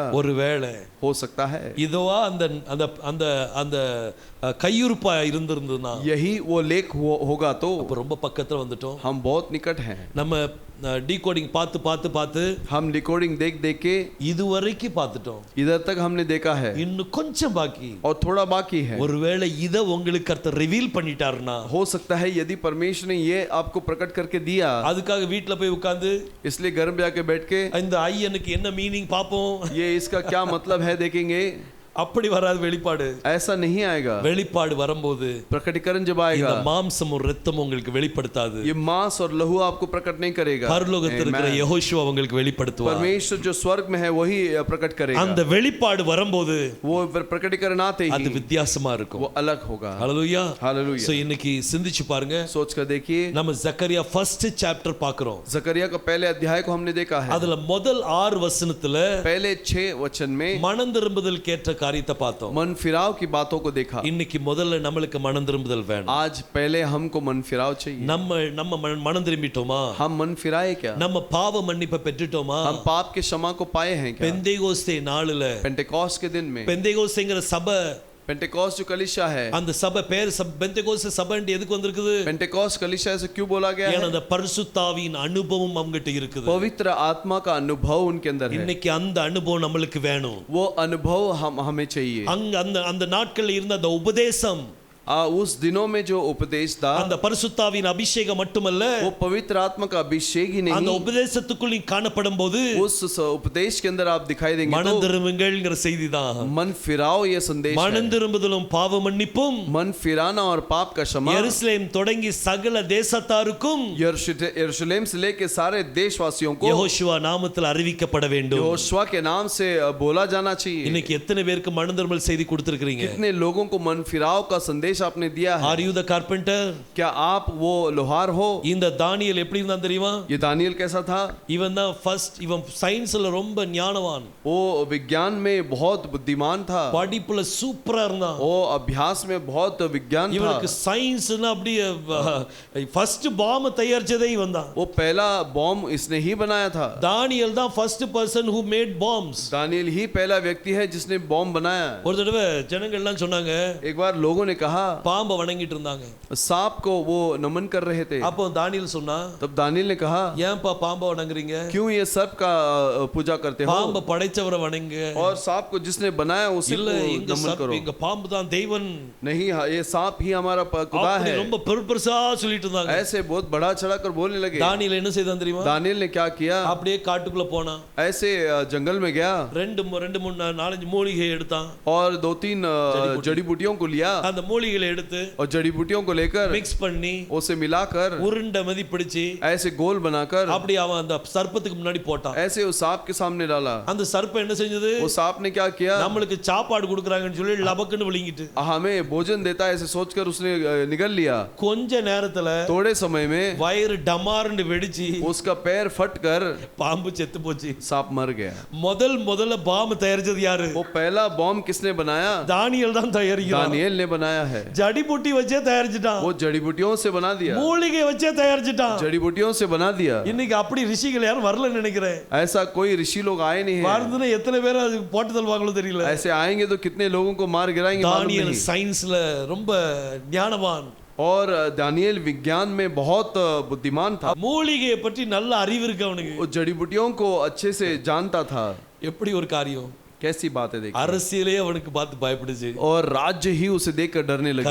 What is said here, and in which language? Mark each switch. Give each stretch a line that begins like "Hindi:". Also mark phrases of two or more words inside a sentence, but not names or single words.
Tamil: ஒருவேளை
Hindi: हो सकता है
Tamil: இதுவா அந்த அந்த அந்த அந்த கையுறுப்பா இருந்திருந்ததுன்னா
Hindi: यही वो लेख होगा तो
Tamil: அப்ப ரொம்ப பக்கத்துல வந்துட்டோம்.
Hindi: हम बहुत निकट हैं.
Tamil: நம்ம டீகோடிங் பார்த்து பார்த்து பார்த்து
Hindi: हम डिकोडिंग देख देख के
Tamil: இதுவரைக்கும் பார்த்துட்டோம்,
Hindi: इधर तक हमने देखा है
Tamil: இன்னும் கொஞ்சம் பாக்கி.
Hindi: और थोड़ा बाकी है.
Tamil: ஒருவேளை இத உங்களுக்கு கர்த்தர் ரிவீல் பண்ணிட்டாருன்னா
Hindi: हो सकता है यदि परमेश्वर ने ये आपको प्रकट करके दिया,
Tamil: அதுக்காக வீட்ல போய் உட்கார்ந்து
Hindi: इसलिए घर में जाके बैठ के
Tamil: இந்த ஐயனுக்கு என்ன மீனிங் பாப்போம்,
Hindi: ये इसका क्या मतलब है देखेंगे,
Tamil: அப்படி வராது வெளிப்பாடு.
Hindi: ऐसा नहीं आएगा.
Tamil: வெளிப்பாடு வரும்போது
Hindi: प्रकटीकरण जब
Tamil: இந்த
Hindi: आएगा
Tamil: மாம்சமும் இரத்தமும் உங்களுக்கு வெளிப்படுத்தாது,
Hindi: ये मांस और लहू आपको प्रकट नहीं करेगा.
Tamil: பரலோகத்தில் இருக்கிற Amen. யெகோஷுவா உங்களுக்கு வெளிப்படுத்துவார்.
Hindi: परमेश्वर जो स्वर्ग में है वही प्रकट करेगा.
Tamil: அந்த வெளிப்பாடு வரும்போது
Hindi: वो प्रकटीकरण आते
Tamil: அது
Hindi: ही
Tamil: வித்தியாசமா இருக்கும்.
Hindi: वो अलग होगा.
Tamil: ஹalleluya.
Hindi: हालेलुया.
Tamil: சோ இன்னைக்கு சிந்திச்சு பாருங்க,
Hindi: सोच कर देखिए,
Tamil: நம்ம ஜக்கரியா
English: first chapter
Tamil: பார்க்கிறோம்.
Hindi: जकरिया का पहले अध्याय को हमने देखा है.
Tamil: அதுல முதல் 6 வசனத்துல
Hindi: पहले 6 वचन में
Tamil: மனம் திரும்புதல் கேட்ட காரியத்தை பார்த்தோம்.
Hindi: मन फिराव की बातों को देखा.
Tamil: இன்னைக்கு முதல்ல நம்மளுக்கு மனம் திரும்புதல் வேணும்.
Hindi: आज पहले हमको मन फिराव चाहिए.
Tamil: நம்ம மனம் திரும்பிட்டோமா?
Hindi: हम मन फिराए क्या?
Tamil: நம்ம பாவ மன்னிப்பை பெற்றுட்டோமா?
Hindi: हम पाप के क्षमा को पाए हैं क्या?
Tamil: பெந்தேகோஸ்தே நாளுல,
Hindi: पेंटेकोस्ट के दिन में,
Tamil: பெந்தேகோஸ்தேங்கிற சபை,
Hindi: पेंटेकोस्ट जो कलीसिया है,
Tamil: அந்த சபை பேர் பெந்தேகோஸ்தே சபைன்னு எதுக்கு வந்திருக்குது?
Hindi: पेंटेकोस्ट कलीसिया से क्यों बोला गया
Tamil: ஏன்னா
Hindi: है?
Tamil: அந்த பரிசுத்தாவியின் அனுபவம் அவங்ககிட்ட இருக்குது.
Hindi: पवित्र आत्मा का अनुभव उनके अंदर है.
Tamil: இன்னைக்கு அந்த அனுபவம் நம்மளுக்கு வேணும்.
Hindi: वो अनुभव हमें चाहिए.
Tamil: அங்க அந்த அந்த நாட்கள்ல இருந்த அந்த உபதேசம்,
Hindi: उस दिनों में जो उपदेश था,
Tamil: அந்த பரிசுத்தாவின் அபிஷேகம் மட்டுமல்ல,
Hindi: वो पवित्र आत्मा का अभिषेक ही
Tamil: அந்த
Hindi: नहीं,
Tamil: உபதேசத்துக்குள் நீ காணப்படும் போது
Hindi: उस उपदेश के अंदर आप दिखाई देंगे
Tamil: மனம்
Hindi: तो
Tamil: திரும்புங்கள்ங்கிற செய்தி தான்.
Hindi: मन फिराओ ये संदेश
Tamil: மனம்
Hindi: है.
Tamil: திரும்புதலும் பாவ மன்னிப்பும்
Hindi: मन फिराना और पाप का क्षमा
Tamil: எருசலேம் தொடங்கி சகல தேசத்தாருக்கும்
Hindi: यरूशलेम से लेके सारे देशवासियों को
Tamil: யெகோஷுவா நாமத்தில் அறிவிக்கப்பட வேண்டும்.
Hindi: यहोशुआ के नाम से बोला जाना चाहिए.
Tamil: இன்னைக்கு எத்தனை பேருக்கு மனம் திரும்பல் செய்தி கொடுத்திருக்கீங்க?
Hindi: कितने लोगों को मन फिराव का संदेश संदेश आपने दिया है।
English: Are you the carpenter?
Hindi: क्या आप वो लोहार हो?
Tamil: இந்த தானியேல் எப்படி இருந்தான் தெரியுமா?
Hindi: ये दानियल कैसा था?
Tamil: இவன் தான் ஃபர்ஸ்ட், இவன் சயின்ஸ்ல ரொம்ப ஞானவான்,
Hindi: वो विज्ञान में बहुत बुद्धिमान था,
Tamil: படிப்புல சூப்பரா இருந்தான்.
Hindi: वो अभ्यास में बहुत विज्ञान था।
Tamil: இவனுக்கு சயின்ஸ்னா அப்படியே
English: first bomb
Tamil: தயாரிச்சதே இவன் தான்.
Hindi: वो पहला बॉम्ब इसने ही बनाया था।
English: தானியேல் தான் first person who made bombs.
Hindi: दानियल ही पहला व्यक्ति है जिसने बॉम्ब बनाया।
Tamil: ஒரு தடவை ஜனங்கள் எல்லாம் சொன்னாங்க,
Hindi: एक बार लोगों ने कहा,
Tamil: பாம்பை வணங்கிட்டு இருந்தாங்க.
Hindi: सांप को वो नमन कर रहे थे।
Tamil: அப்போ தானியேல் சொன்னா,
Hindi: तब दानियल ने कहा,
Tamil: ஏன்பா பாம்பை வணங்குறீங்க?
Hindi: क्यों ये सर्प का पूजा करते हो?
Tamil: பாம்பை படைச்சவரை வணங்குங்க.
Hindi: और सांप को जिसने बनाया उसी
Tamil: இல்ல,
Hindi: को
Tamil: இங்க
Hindi: नमन करो।
Tamil: இங்க பாம்பு தான் தெய்வன்.
Hindi: नहीं, ये सांप ही हमारा खुदा
Tamil: அப்படி
Hindi: है।
Tamil: ரொம்ப பெருசா சொல்லிட்டு இருந்தாங்க.
Hindi: ऐसे बहुत बड़ा चढ़ा कर बोलने लगे।
Tamil: தானியேல் என்ன செய்தான் தெரியுமா?
Hindi: दानियल ने क्या किया?
Tamil: அப்படியே காட்டுக்குள்ள போனா,
Hindi: ऐसे जंगल में गया
Tamil: ரெண்டு மூணு நாலஞ்சு மூலிகை எடுத்தான்.
Hindi: और 2-3 जड़ी बूटियों को लिया
Tamil: அந்த மூலிகைகளை எடுத்து
Hindi: और जड़ी बूटियों को लेकर
Tamil: மிக்ஸ் பண்ணி
Hindi: उसे मिलाकर
Tamil: உருண்டை மதி பிடிச்சு
Hindi: ऐसे गोल बनाकर
Tamil: அப்படி அவன் அந்த சர்ப்பத்துக்கு முன்னாடி போட்டான்.
Hindi: ऐसे उस सांप के सामने डाला।
Tamil: அந்த சர்ப்பம் என்ன செஞ்சது?
Hindi: वो सांप ने क्या किया?
Tamil: நம்மளுக்கு சாப்பாடு கொடுக்குறாங்கன்னு சொல்லி லபக்குன்னு விழுங்கிட்டு
Hindi: हमें भोजन देता है ऐसे सोचकर उसने निगल लिया।
Tamil: கொஞ்ச நேரத்துல
Hindi: थोड़े समय में
Tamil: வயிறு டமார்னு வெடிச்சு
Hindi: उसका पैर फटकर
Tamil: பாம்பு செத்து போச்சு.
Hindi: सांप मर गया।
Tamil: முதல்ல பாம்பு தயாரிச்சது யாரு?
Hindi: वो पहला बॉम्ब किसने बनाया?
Tamil: தானியேல் தான் தயாரிக்கிறான்.
Hindi: दानियल ने बनाया है। जड़ी बूटी
Tamil: வச்சே தயாரிச்சிட்டான்.
Hindi: वो जड़ी बूटियों से बना दिया।
Tamil: மூலிகை வச்சே தயாரிச்சிட்டான்.
Hindi: जड़ी बूटियों से बना दिया।
Tamil: இன்னைக்கு அப்படி ரிஷிகள் யாரும் வரலன்னு நினைக்கிறேன்.
Hindi: ऐसा कोई ऋषि लोग आए नहीं है।
Tamil: வாழ்ந்துனா எத்தனை பேர் அது போட்டு தள்ளுவாங்களோ தெரியல.
Hindi: ऐसे आएंगे तो कितने लोगों को मार गिराएंगे मालूम
Tamil: தானியேல்
Hindi: नहीं।
Tamil: சயின்ஸ்ல ரொம்ப ஞானவான்.
Hindi: और दानियल विज्ञान में बहुत बुद्धिमान था।
Tamil: மூலிகையை பற்றி நல்ல அறிவு இருக்கு அவனுக்கு.
Hindi: वो जड़ी बूटियों को अच्छे से जानता था।
Tamil: எப்படி ஒரு காரியம்,
Hindi: कैसी बात है देखिए।
Tamil: அரசியலே அவனுக்கு பார்த்து பயப்படுச்சு.
Hindi: और राज्य ही उसे देखकर डरने लगी।